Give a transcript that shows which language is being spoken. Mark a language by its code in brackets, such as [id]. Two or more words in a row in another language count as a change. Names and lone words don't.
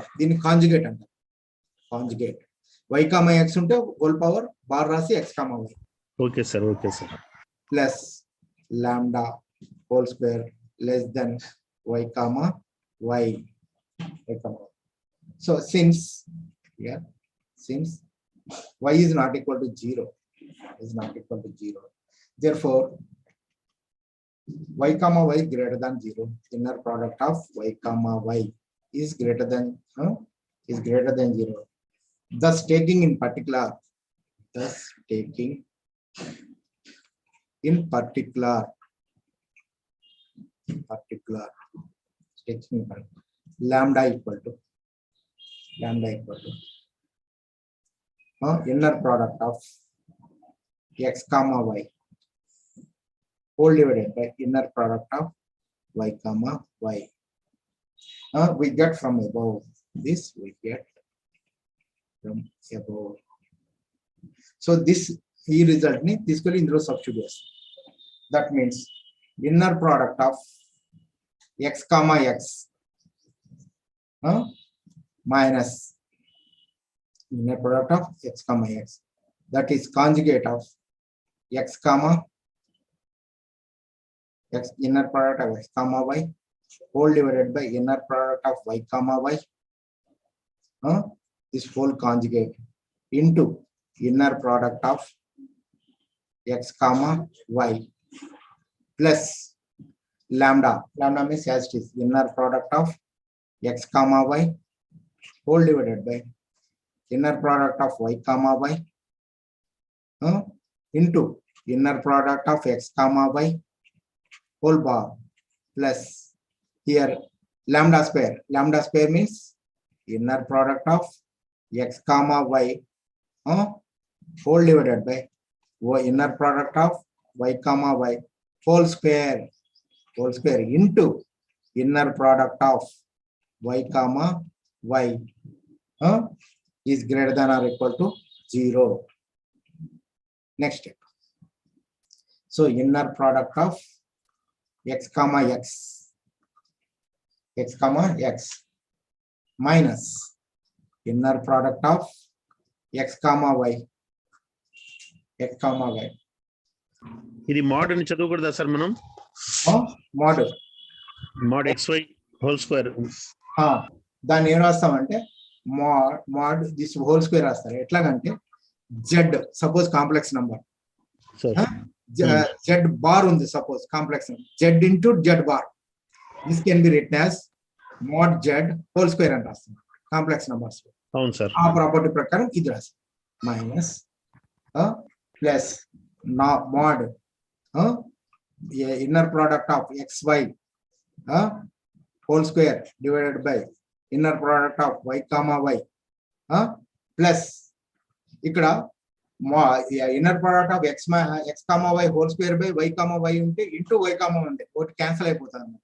[te] దీన్ని కాంజుగేట్ అంటారు. [en] conjugate y comma x ఉంటే whole power bar రాసి x comma y. okay sir. plus lambda whole square less than y comma y. so since y is not equal to 0, therefore y comma y greater than 0. Inner product of y comma y is greater than 0. Thus taking in particular lambda equal to inner product of x comma y whole divided by inner product of y comma y. We get from above this, so this result [te] ni తీసుకొని ఇందులో సబ్స్టిట్యూట్ చేస్తాం. [en] That means inner product of x comma x minus inner product of x comma x, that is conjugate of x comma x, inner product of x comma y whole divided by inner product of y comma y, this whole conjugate into inner product of x comma y plus lambda means as it is inner product of x comma y whole divided by inner product of y comma y into inner product of x comma y whole bar plus here lambda square means inner product of x comma y whole divided by inner product of y comma y whole square into inner product of y comma y is greater than or equal to 0. Next step. So inner product of x comma x minus inner product of x comma y [te] ఇది మోడ్ అని చదవకూడదా సార్ మనం? మోడ్ [en] mod xy whole square. [te] దాన్ని ఏం రాస్తామంటే [en] mod this whole square [te] రాస్తారు. [en] ఎట్లాగంటే z suppose complex number, z bar ఉంది suppose complex number, z into z bar, this can be written as mod z whole square [te] అని రాస్తాం [en] complex numbers. [te] అవును సార్. ఆ ప్రాపర్టీ ప్రకారం ఇది రాస్తాం. [en] minus plus నా mod inner product of xy whole square divided by inner product of y comma y plus ఇక్కడ inner product of x comma y whole square by y comma y ఉంటే ఇంటూ y comma ఉంది, [te] ఒకటి క్యాన్సిల్ అయిపోతుంది అన్నమాట.